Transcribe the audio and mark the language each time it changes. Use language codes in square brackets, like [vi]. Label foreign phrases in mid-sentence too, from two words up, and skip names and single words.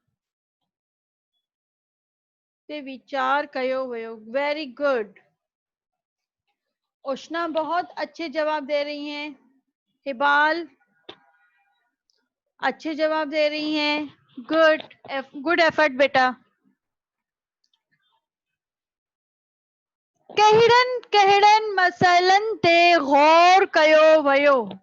[sd] ते वीचार कयो वियो। [en] Very good. [ur] اشنا بہت اچھے جواب دے رہی ہیں. حبال اچھے جواب دے رہی ہیں. [en] Good, good effort बेटा। [sd] कहिड़नि कहिड़नि मसइलनि ते गौर कयो वियो।